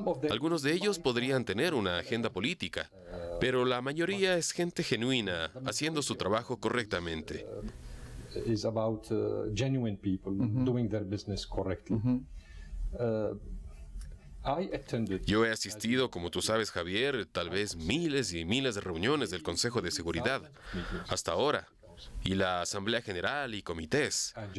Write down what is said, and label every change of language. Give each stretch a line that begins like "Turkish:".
Spanish: Algunos de ellos podrían tener una agenda política, pero la mayoría es gente genuina, haciendo su trabajo correctamente.
English: Is about genuine people doing their business correctly.
Spanish: Yo he asistido, como tú sabes, Javier, tal vez miles y miles de reuniones del Consejo de Seguridad hasta ahora, y la Asamblea General y comités.